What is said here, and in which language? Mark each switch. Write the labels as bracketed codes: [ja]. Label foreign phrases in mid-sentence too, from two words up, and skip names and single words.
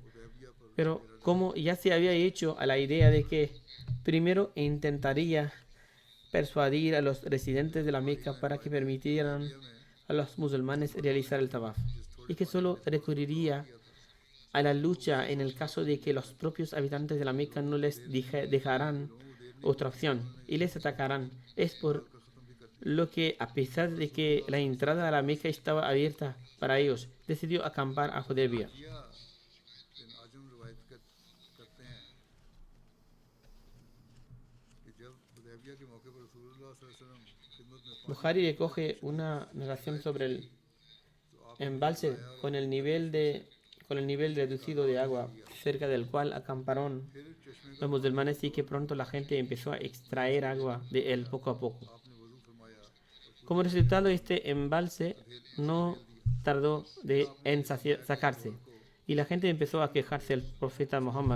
[es] Pero como ya se había hecho a la idea de que primero intentaría persuadir a los residentes de la Meca para que permitieran a los musulmanes realizar el tawaf, y que solo recurriría a la lucha en el caso de que los propios habitantes de la Meca no les dejarán otra opción y les atacarán. Es por lo que, a pesar de que la entrada a la Meca estaba abierta para ellos, decidió acampar a Hudaybiyah. [ur] ان اعظم روایت کرتے ہیں کہ جب حدیبیہ کے موقع پر رسول اللہ [ar] صلى الله عليه وسلم [ur] خدمت میں [es] Bukhari recoge una narración sobre el embalse con el nivel reducido de agua cerca del cual acamparon los musulmanes y que pronto la gente empezó a extraer agua de él poco a poco. Como resultado, este embalse no tardó en sacarse y la gente empezó a quejarse del profeta Muhammad.